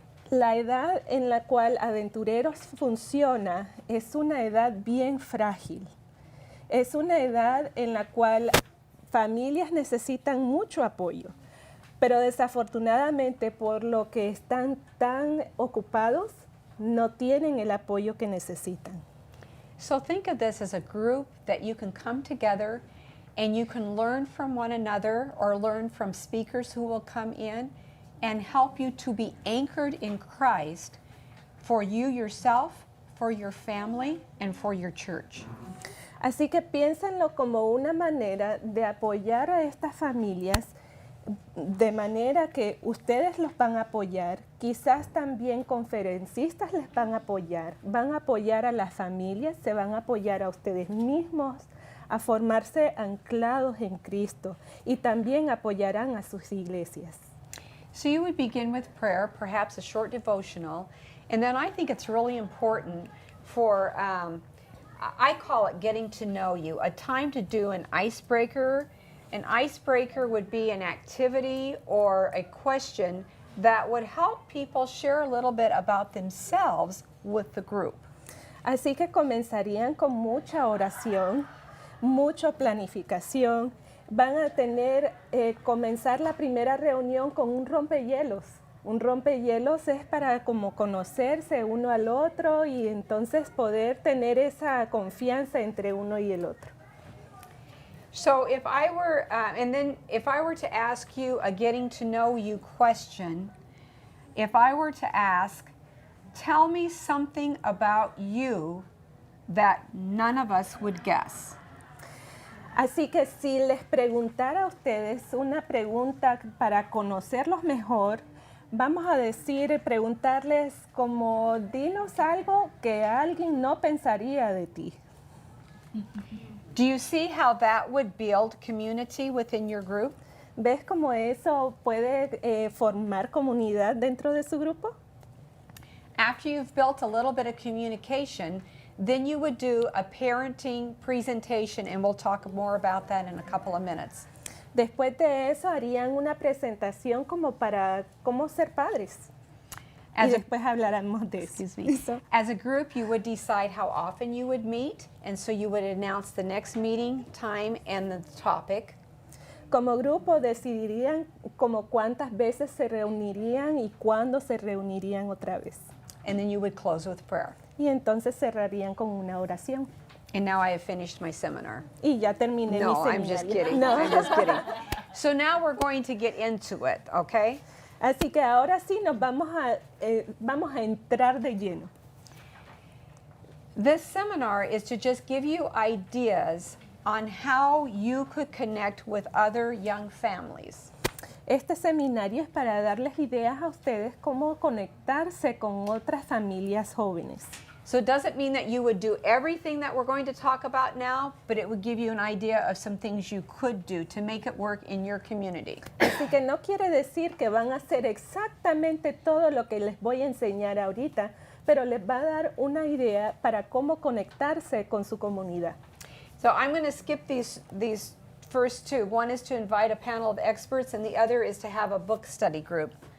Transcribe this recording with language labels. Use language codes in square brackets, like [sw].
[es] La edad en la cual Aventureros funciona es una edad bien frágil. Es una edad en la cual familias necesitan mucho apoyo, pero desafortunadamente por lo que están tan ocupados, no tienen el apoyo que necesitan. [en] So think of this as a group that you can come together and you can learn from one another or learn from speakers who will come in and help you to be anchored in Christ for you yourself, for your family, and for your church. [es] Así que piénsenlo como una manera de apoyar a estas familias, de manera que ustedes los van a apoyar, quizás también conferencistas les van a apoyar a las familias, se van a apoyar a ustedes mismos, a formarse anclados en Cristo, y también apoyarán a sus iglesias. [en] So you would begin with prayer, perhaps a short devotional, and then I think it's really important for, I call it getting to know you, a time to do an icebreaker. An icebreaker would be an activity or a question that would help people share a little bit about themselves with the group. [es] Así que comenzarían con mucha oración, mucha planificación, van a tener, comenzar la primera reunión con un rompehielos. Un rompehielos es para como conocerse uno al otro y entonces poder tener esa confianza entre uno y el otro. [en] So if I were, and then if I were to ask you a getting to know you question, if I were to ask, tell me something about you that none of us would guess. [es] Así que si les preguntara a ustedes una pregunta para conocerlos mejor, vamos a preguntarles como, dinos algo que alguien no pensaría de ti. [en] Do you see how that would build community within your group? [es] ¿Ves cómo eso puede formar comunidad dentro de su grupo? [en] After you've built a little bit of communication, then you would do a parenting presentation, and we'll talk more about that in a couple of minutes. [es] Después de eso harían una presentación como para cómo ser padres. Y [en] As a, [es] después hablaremos de eso. [en] excuse me. As a group, you would decide how often you would meet, and so you would announce the next meeting time and the topic. [es] Como grupo decidirían como cuántas veces se reunirían y cuándo se reunirían otra vez. [en] And then you would close with prayer. [es] Y entonces cerrarían con una oración. [en] And now I have finished my seminar. [es] Y ya terminé [en] No, [es] mi [en] I'm just [es] seminario. [en] kidding. No. I'm just kidding. So now we're going to get into it, okay? [es] Así que ahora sí nos vamos a entrar de lleno. [en] This seminar is to just give you ideas on how you could connect with other young families. [es] Este seminario es para darles ideas a ustedes cómo conectarse con otras familias jóvenes. [en] So it doesn't mean that you would do everything that we're going to talk about now, but it would give you an idea of some things you could do to make it work in your community. [es] Así que no quiere decir que van a hacer exactamente todo lo que les voy a enseñar ahorita, pero les va a dar una idea para cómo conectarse con su comunidad. [en] So I'm going to skip these first two. One is to invite a panel of experts, and the other is to have a book study group.